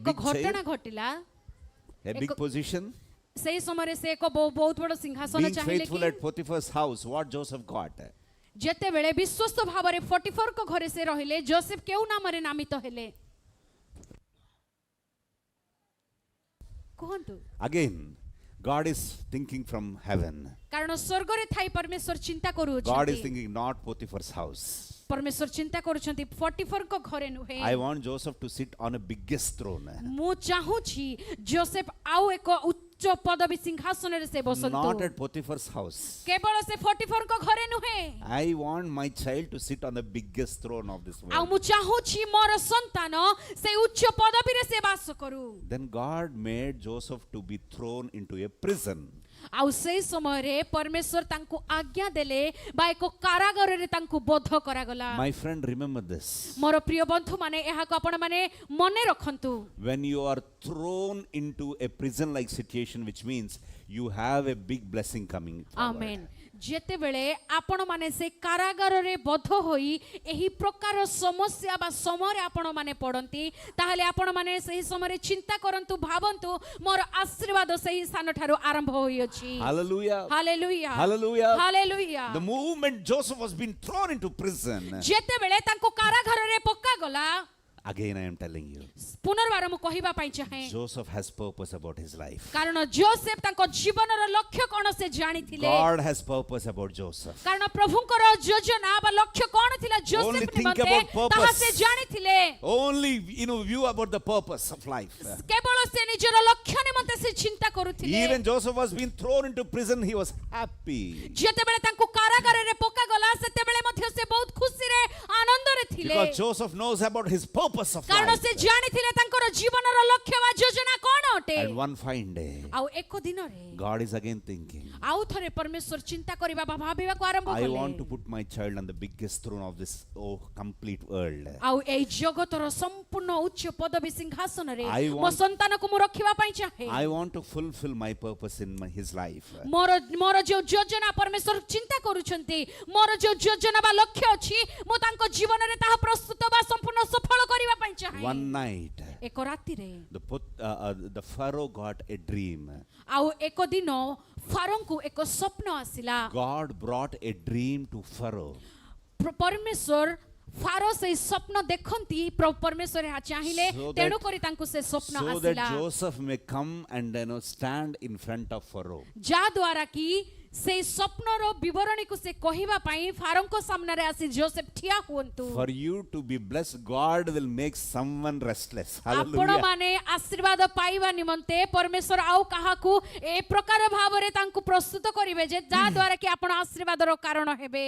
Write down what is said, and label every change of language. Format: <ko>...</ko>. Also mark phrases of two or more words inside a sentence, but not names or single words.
<en>big</en> <or>ଘଟଣା</or> <en>sale?</en> <or>ଘଟିଲା</or> <en>A big position?</en> <or>ସେଇ ସମୟରେ ସେ ଏକ ବହୁତ ବଡ଼ ସିଂହାସନ</or> <en>Being</en> <or>ଚାହିଁଲେ</or> <en>faithful</en> <or>କି</or> <en>at Potiphar's house, what Joseph got?</en> <or>ଯେତେବେଳେ ବିଶ୍ୱସ୍ତ ଭାବରେ ପଟିଫରଙ୍କ ଘରେ ସେ ରହିଲେ ଯୋସେଫ କେଉଁ ନାମରେ ନାମିତ ହେଲେ କୁହନ୍ତୁ</or> <en>Again, God is thinking from heaven.</en> <or>କାରଣ ସ୍ୱର୍ଗରେ ଥାଇ ପରମେଶ୍ୱର ଚିନ୍ତା</or> <en>God is</en> <or>କରୁଅଛନ୍ତି</or> <en>thinking not Potiphar's house.</en> <or>ପରମେଶ୍ୱର ଚିନ୍ତା କରୁଛନ୍ତି ପଟିଫରଙ୍କ ଘରେ ନୁହେଁ</or> <en>I want Joseph to sit on a biggest throne.</en> <or>ମୁଁ ଚାହୁଁଛି ଯୋସେଫ ଆଉ ଏକ ଉଚ୍ଚ ପଦବୀ ସିଂହାସନରେ ସେ</or> <en>Not</en> <or>ବସନ୍ତୁ</or> <en>at Potiphar's house.</en> <or>କେବଳ ସେ ପଟିଫରଙ୍କ ଘରେ ନୁହେଁ</or> <en>I want my child to sit on the biggest throne of this</en> <or>ଆଉ</or> <en>world.</en> <or>ମୁଁ ଚାହୁଁଛି ମୋର ସନ୍ତାନ ସେ ଉଚ୍ଚ ପଦବୀରେ ସେ ବାସ କରୁ</or> <en>Then God made Joseph to be thrown into a prison.</en> <or>ଆଉ ସେଇ ସମୟରେ ପରମେଶ୍ୱର ତାଙ୍କୁ ଆଜ୍ଞା ଦେଲେ ବା ଏକ କାରାଗାରରେ ତାଙ୍କୁ ବୋଧ କରାଗଲା</or> <en>My friend, remember this.</en> <or>ମୋର ପ୍ରିୟ ବନ୍ଧୁମାନେ ଏହାକୁ ଆପଣମାନେ ମନେ ରଖନ୍ତୁ</or> <en>When you are thrown into a prison like situation, which means you have a big blessing coming forward.</en> <or>ଆମେନ୍ ଯେତେବେଳେ ଆପଣମାନେ ସେ କାରାଗାରରେ ବୋଧ ହୋଇ ଏହି ପ୍ରକାର ସମସ୍ୟା ବା ସମୟରେ ଆପଣମାନେ ପଡ଼ନ୍ତି ତାହେଲେ ଆପଣମାନେ ସେହି ସମୟରେ ଚିନ୍ତା କରନ୍ତୁ ଭାବନ୍ତୁ ମୋର ଆଶୀର୍ବାଦ ସେହି ସ୍ଥାନଠାରୁ ଆରମ୍ଭ ହୋଇଅଛି</or> <en>Hallelujah.</en> <or>ହାଲେଲୁୟା</or> <en>Hallelujah.</en> <or>ହାଲେଲୁୟା</or> <en>The moment Joseph was being thrown into prison,</en> <or>ଯେତେବେଳେ ତାଙ୍କୁ କାରାଗାରରେ ପକାଗଲା</or> <en>again I am telling you,</en> <or>ପୁନର୍ବାର ମୁଁ କହିବା ପାଇଁ ଚାହେଁ</or> <en>Joseph has purpose about his life.</en> <or>କାରଣ ଯୋସେଫ ତାଙ୍କ ଜୀବନର ଲକ୍ଷ୍ୟ କ'ଣ ସେ ଜାଣିଥିଲେ</or> <en>God has purpose about Joseph.</en> <or>କାରଣ ପ୍ରଭୁଙ୍କର ଯୋଜନା ବା ଲକ୍ଷ୍ୟ କ'ଣ ଥିଲା</or> <en>Only</en> <or>ଯୋସେଫ</or> <en>think</en> <or>ନିମନ୍ତେ</or> <en>about purpose.</en> <or>ତାହା ସେ ଜାଣିଥିଲେ</or> <en>Only view about the purpose of life.</en> <or>କେବଳ ସେ ନିଜର ଲକ୍ଷ୍ୟ ନିମନ୍ତେ ସେ ଚିନ୍ତା କରୁଥିଲେ</or> <en>Even Joseph was being thrown into prison, he was happy.</en> <or>ଯେତେବେଳେ ତାଙ୍କୁ କାରାଗାରରେ ପକାଗଲା ସେତେବେଳେ ମଧ୍ୟ ସେ ବହୁତ ଖୁସିରେ ଆନନ୍ଦରେ ଥିଲେ</or> <en>Because Joseph knows about his purpose of</en> <or>କାରଣ</or> <en>life.</en> <or>ସେ ଜାଣିଥିଲେ ତାଙ୍କର ଜୀବନର ଲକ୍ଷ୍ୟ ବା ଯୋଜନା କ'ଣ ଅଟେ</or> <en>And one fine day,</en> <or>ଆଉ ଏକ ଦିନରେ</or> <en>God is again thinking,</en> <or>ଆଉ ଥରେ ପରମେଶ୍ୱର ଚିନ୍ତା କରିବା ବା ଭାବିବାକୁ ଆରମ୍ଭ</or> <en>I want to</en> <or>କଲେ</or> <en>put my child on the biggest throne of this complete world.</en> <or>ଆଉ ଏଇ ଜଗତର ସମ୍ପୂର୍ଣ୍ଣ ଉଚ୍ଚ ପଦବୀ ସିଂହାସନରେ</or> <en>I</en> <or>ମୋ</or> <en>want-</en> <or>ସନ୍ତାନକୁ ମୁଁ ରଖିବା ପାଇଁ ଚାହେଁ</or> <en>I want to fulfill my purpose in his life.</en> <or>ମୋର ଯୋଉ ଯୋଜନା ପରମେଶ୍ୱର ଚିନ୍ତା କରୁଛନ୍ତି ମୋର ଯୋଉ ଯୋଜନା ବା ଲକ୍ଷ୍ୟ ଅଛି ମୁଁ ତାଙ୍କ ଜୀବନରେ ତାହା ପ୍ରସ୍ତୁତ ବା ସମ୍ପୂର୍ଣ୍ଣ ସଫଳ କରିବା ପାଇଁ ଚାହେଁ</or> <en>One night,</en> <or>ଏକ ରାତିରେ</or> <en>the Pharaoh got a dream.</en> <or>ଆଉ ଏକ ଦିନ ଫାରୋଙ୍କୁ ଏକ ସ୍ୱପ୍ନ ଆସିଲା</or> <en>God brought a dream to Pharaoh.</en> <or>ପରମେଶ୍ୱର ଫାରୋ ସେଇ ସ୍ୱପ୍ନ ଦେଖନ୍ତି ପରମେଶ୍ୱର ଏହା ଚାହିଁଲେ</or> <en>So that-</en> <or>ତେଣୁ କରି ତାଙ୍କୁ ସେ ସ୍ୱପ୍ନ</or> <en>So that</en> <or>ଆସିଲା</or> <en>Joseph may come and stand in front of Pharaoh.</en> <or>ଯାହା ଦ୍ୱାରା କି ସେଇ ସ୍ୱପ୍ନର ବିବରଣୀକୁ ସେ କହିବା ପାଇଁ ଫାରୋଙ୍କ ସାମ୍ନାରେ ଆସି ଯୋସେଫ ଠିଆ ହୁଅନ୍ତୁ</or> <en>For you to be blessed, God will make someone restless. Hallelujah.</en> <or>ଆପଣମାନେ ଆଶୀର୍ବାଦ ପାଇବା ନିମନ୍ତେ ପରମେଶ୍ୱର ଆଉ କାହାକୁ ଏ ପ୍ରକାର ଭାବରେ ତାଙ୍କୁ ପ୍ରସ୍ତୁତ କରିବେ ଯେ ଯାହା ଦ୍ୱାରା କି ଆପଣ ଆଶୀର୍ବାଦର କାରଣ ହେବେ</or>